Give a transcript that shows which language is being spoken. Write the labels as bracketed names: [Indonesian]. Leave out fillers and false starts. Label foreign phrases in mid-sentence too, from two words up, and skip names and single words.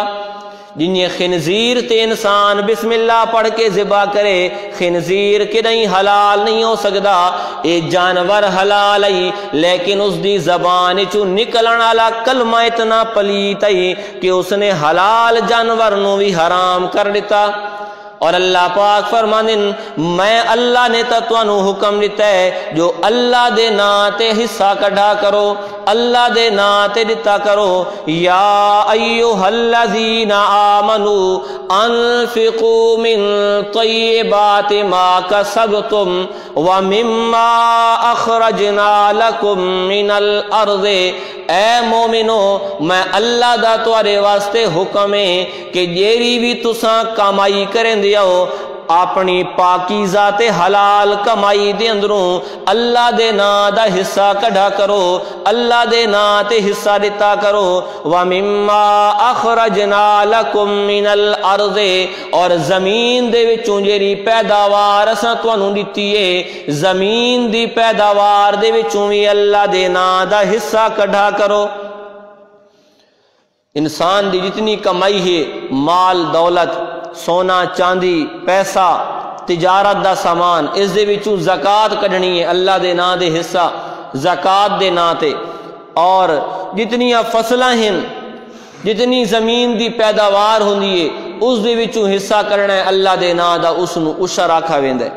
[Punjabi] جنہیں خنزیر تے انسان بسم اللہ پڑھ کے ذبح کرے، خنزیر کے نہیں حلال نہیں ہو سکتا، اے جانور حلال ہے لیکن اس دی زبان چو نکلن والا کلمہ اتنا پلیت ہے کہ اس نے حلال جانور نو بھی حرام کر دیتا۔ [Urdu] اور اللہ پاک فرمانے میں [Punjabi] اللہ نے تتوانو حکم دیتا ہے جو اللہ دے نا تے حصہ کڈھا کرو، اللہ دے نا تے دیتا کرو۔ [Arabic] یا ایہا الذین آمنوا انفقوا من طیبات ما کسبتم ومما اخرجنا لکم من الارض، [Punjabi] اے مومنو میں اللہ دا تواڈے واسطے حکم ہے کہ جیری بھی تساں کمائی کریں دیو اپنی پاکیزہ تے حلال کمائی دے اندروں اللہ دے نا دا حصہ کڈھا کرو، اللہ دے نا تے حصہ دیتا کرو۔ [Arabic] وَمِمَّا أَخْرَجْنَا لَكُم مِّنَ الْأَرْضِ، [Punjabi] اور زمین دے وچوں جیری پیداوار اساں تانوں دتی ہے، زمین دی پیداوار دے وچوں بھی اللہ دے نا دا حصہ کڈھا کرو۔ انسان دی جتنی کمائی ہے، مال دولت سونا چاندی پیسہ تجارت دا سامان، اس دے وچوں زکات کڈنی ہے اللہ دے نا دے حصہ زکات دے نا تے، اور جتنی فصلاں ہیں جتنی زمین دی پیداوار ہوندی ہے اس دے وچوں حصہ کرنا ہے اللہ دے نا دا، اس نو عشر آکھا ویندا ہے۔